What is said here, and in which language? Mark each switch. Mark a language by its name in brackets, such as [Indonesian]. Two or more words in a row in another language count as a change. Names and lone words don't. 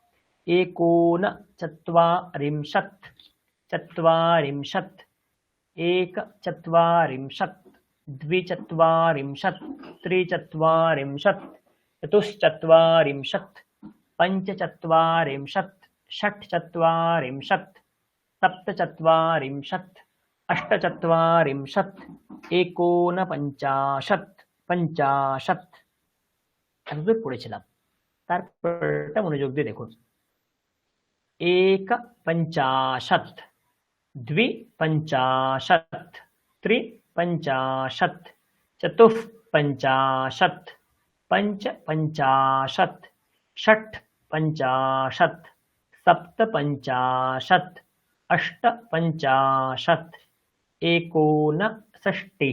[Sanskrit] एकोनचत्वारिंशत्, चत्वारिंशत्, एकचत्वारिंशत्, द्विचत्वारिंशत्, त्रिचत्वारिंशत्, चतुश्चत्वारिंशत्, पञ्चचत्वारिंशत्, षट्चत्वारिंशत्, सप्तचत्वारिंशत्, अष्टचत्वारिंशत्, एकोनपञ्चाशत्, पञ्चाशत्। [Bangla] এতদূর পড়েছিলাম, তারপরটা মনোযোগ দিয়ে দেখুন। [Sanskrit] एकपञ्चाशत्, द्विपञ्चाशत्, त्रिपञ्चाशत्, चतुःपञ्चाशत्, पञ्चपञ्चाशत्, षट्पञ्चाशत्, सप्तपञ्चाशत्, अष्टपञ्चाशत्, एकोनषष्टिः,